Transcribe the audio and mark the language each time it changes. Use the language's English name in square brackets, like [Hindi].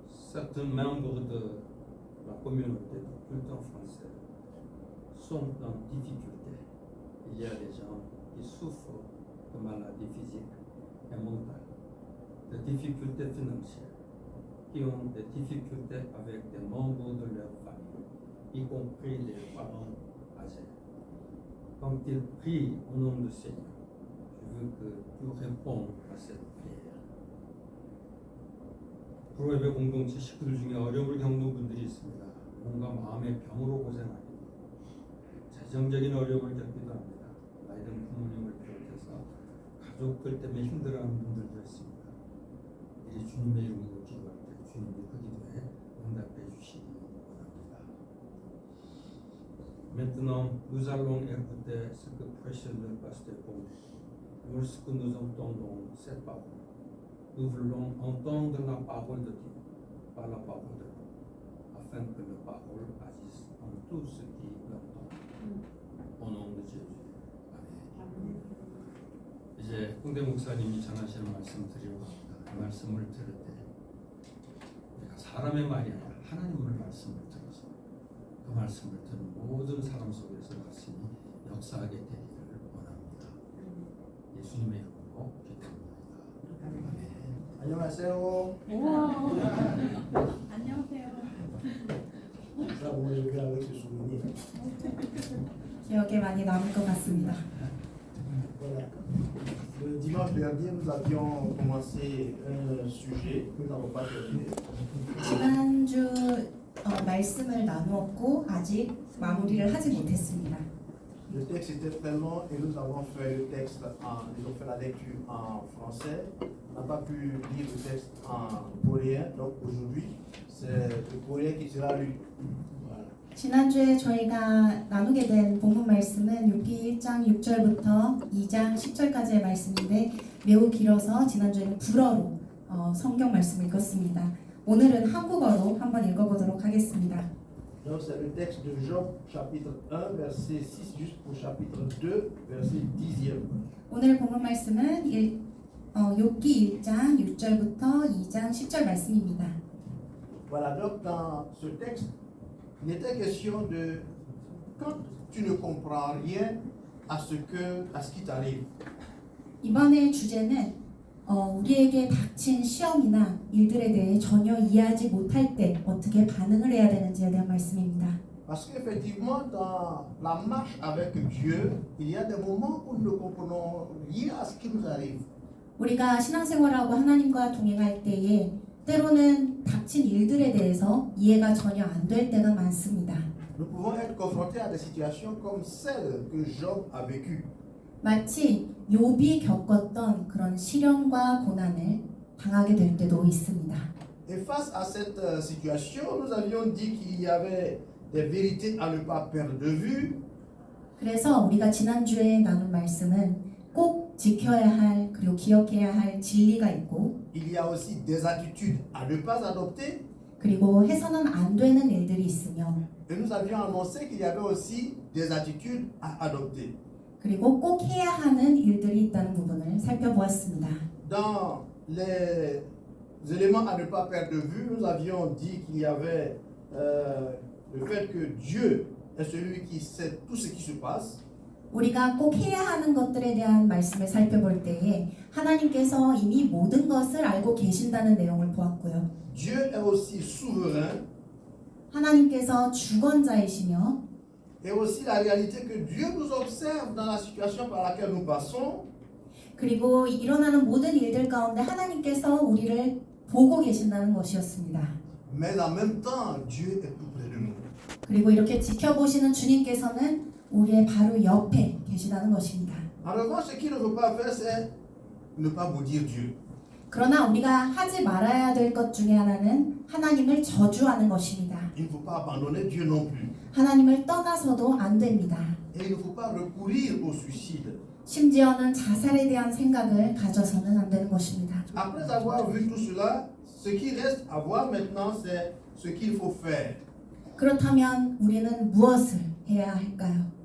[French] Certains membres de la communauté de culte en français sont en difficulté. Il y a des gens qui souffrent de maladies physiques et mentales, de difficultés financières, qui ont des difficultés avec des membres de leur famille, y compris les parents âgés. Quand ils prient au nom du Seigneur, je veux que tu répondes à cette prière. [Korean] 불어예배 공동체 식구들 중에 어려움을 겪는 분들이 있습니다. 뭔가 마음의 병으로 고생하고 재정적인 어려움을 겪기도 합니다. 나이든 부모님을 비롯해서 가족들 때문에 힘들어하는 분들도 있습니다. 이들이 주님의 이름으로 기도할 때 주님이 그 기도에 응답해 주시기 원합니다. [French] Maintenant, nous allons écouter ce que prêche le pasteur Paul. Lorsque nous entendons cette parole, nous voulons entendre la parole de Dieu, pas la parole de l'homme, afin que la parole agisse en tout ce qui l'entend. Au nom de Jésus. Amen. [Korean] 이제 홍대 목사님이 전하시는 말씀 드리려고 합니다. 그 말씀을 들을 때 내가 사람의 말이 아니라 하나님의 말씀을 들어서 그 말씀을 듣는 모든 사람 속에서 말씀이 역사하게 되기를 원합니다. 예수님의 이름으로 기도합니다. 아멘. 안녕하세요. 안녕하세요. [French] Ça, vous me levez avec ce souvenir. [Korean] 기억에 많이 남을 것 같습니다. [French] Voilà. Le dimanche dernier, nous avions commencé un sujet que nous n'avons pas terminé. [Korean] 지난주 말씀을 나누었고 아직 마무리를 하지 못했습니다. [French] Le texte était très long et nous avons fait le texte nous avons fait la lecture en français. On n'a pas pu lire le texte en coréen, donc aujourd'hui, c'est le coréen qui sera lu. Voilà. [Korean] 지난주에 저희가 나누게 된 본문 말씀은 욥기 1장 6절부터 2장 10절까지의 말씀인데 매우 길어서 지난주에는 불어로 성경 말씀을 읽었습니다. 오늘은 한국어로 한번 읽어보도록 하겠습니다. [French] Donc c'est le texte de Job chapitre 1 verset 6 jusqu'au chapitre 2 verset 10e. [Korean] 오늘 본문 말씀은 욥기 1장 6절부터 2장 10절 말씀입니다. [French] Voilà, donc dans ce texte, il était question de quand tu ne comprends rien à ce qui t'arrive. [Korean] 이번의 주제는 우리에게 닥친 시험이나 일들에 대해 전혀 이해하지 못할 때 어떻게 반응을 해야 되는지에 대한 말씀입니다. [French] Parce qu'effectivement, dans la marche avec Dieu, il y a des moments où nous ne comprenons rien à ce qui nous arrive. [Korean] 우리가 신앙생활하고 하나님과 동행할 때에 때로는 닥친 일들에 대해서 이해가 전혀 안 될 때가 많습니다. [French] Nous pouvons être confrontés à des situations comme celles que Job a vécues. [Korean] 마치 욥이 겪었던 그런 시련과 고난을 당하게 될 때도 있습니다. [French] Et face à cette situation, nous avions dit qu'il y avait des vérités à ne pas perdre de vue. [Korean] 그래서 우리가 지난주에 나눈 말씀은 꼭 지켜야 할 그리고 기억해야 할 진리가 있고 [French] Il y a aussi des attitudes à ne pas adopter. [Korean] 그리고 해서는 안 되는 일들이 있으며 [French] Et nous avions annoncé qu'il y avait aussi des attitudes à adopter. [Korean] 그리고 꼭 해야 하는 일들이 있다는 부분을 살펴보았습니다. [French] Dans les éléments à ne pas perdre de vue, nous avions dit qu'il y avait le fait que Dieu est celui qui sait tout ce qui se passe. [Korean] 우리가 꼭 해야 하는 것들에 대한 말씀을 살펴볼 때에 하나님께서 이미 모든 것을 알고 계신다는 내용을 보았고요. [French] Dieu est aussi souverain. [Korean] 하나님께서 주권자이시며 [French] Et aussi la réalité que Dieu nous observe dans la situation par laquelle nous passons. [Korean] 그리고 일어나는 모든 일들 가운데 하나님께서 우리를 보고 계신다는 것이었습니다. [French] Mais en même temps, Dieu est tout près de nous. [Korean] 그리고 이렇게 지켜보시는 주님께서는 우리의 바로 옆에 계시다는 것입니다. [French] En revanche, ce qu'il ne veut pas faire, c'est ne pas maudire Dieu. [Korean] 그러나 우리가 하지 말아야 될 것 중에 하나는 하나님을 저주하는 것입니다. [French] Il ne faut pas abandonner Dieu non plus. [Korean] 하나님을 떠나서도 안 됩니다. [French] Et il ne faut pas recourir au suicide. [Korean] 심지어는 자살에 대한 생각을 가져서는 안 되는 것입니다. [French] Après avoir vu tout cela, ce qui reste à voir maintenant, c'est ce qu'il faut faire. [Korean] 그렇다면 우리는 무엇을 해야 할까요?